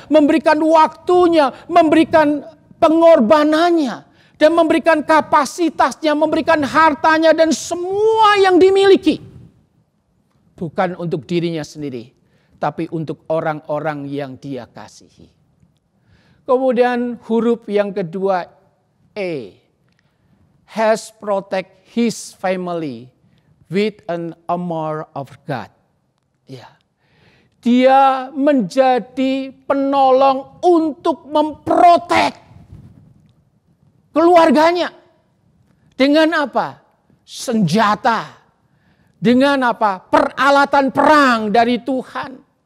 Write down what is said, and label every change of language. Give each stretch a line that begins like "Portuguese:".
Indonesian: Memberikan waktunya. Memberikan pengorbanannya. Dan memberikan kapasitasnya, memberikan hartanya dan semua yang dimiliki. Bukan untuk dirinya sendiri, tapi untuk orang-orang yang dia kasihi. Kemudian huruf yang kedua, E.
English: Has protect his family with an armor of God.
Indonesian: Ya. Dia menjadi penolong untuk memprotek keluarganya. Dengan apa? Senjata. Dengan apa? Peralatan perang dari Tuhan.